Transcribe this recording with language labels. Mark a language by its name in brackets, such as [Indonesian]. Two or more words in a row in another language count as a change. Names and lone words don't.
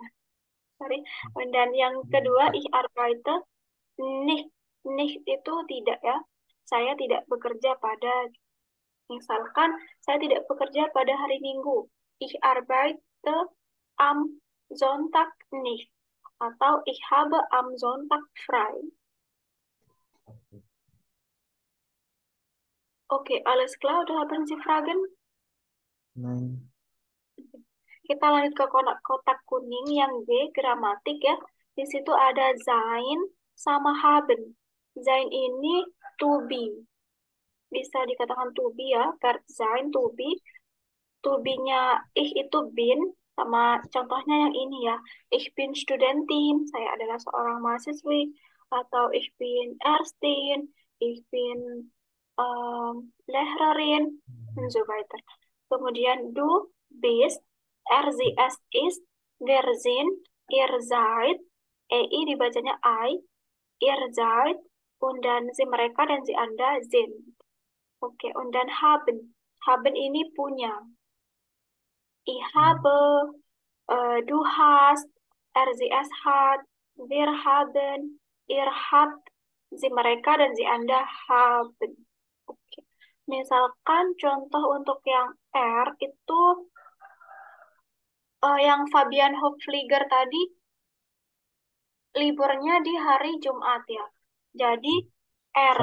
[Indonesian] Sorry. Dan yang kedua, [German] ich arbeite nicht. [Indonesian] Nicht itu tidak, ya. Saya tidak bekerja pada. Misalkan, saya tidak bekerja pada hari Minggu. [German] Ich arbeite am Sonntag nicht. Atau ich habe am Sonntag frei. Oke, alles klar, udah haben Sie Fragen? Nein. [Indonesian] Kita lanjut ke kotak kuning yang G, gramatik ya. Di situ ada sein sama haben. Sein ini [English] to be. [Indonesian] Bisa dikatakan [English] to be [Indonesian] ya, verb sein, [English] to be. To be- [Indonesian] nya ich itu bin, sama contohnya yang ini ya. [German] Ich bin Studentin, [Indonesian] saya adalah seorang mahasiswi. [German] Atau ich bin Ärztin, ich bin Lehrerin, dan so weiter. Kemudian du bist, er, sie, es ist, wir sind, ihr seid, ei dibacanya I, ihr seid, und dann sie [Indonesian] mereka dan si Anda [German] sind. Oke, und dann haben. Haben [Indonesian] ini punya. [German] Ich habe, du hast, er, sie, es hat, wir haben, ihr habt, [Indonesian] si mereka dan si Anda haben. Oke. Misalkan contoh untuk yang R itu yang Fabian Hofliger tadi liburnya di hari Jumat ya. Jadi R.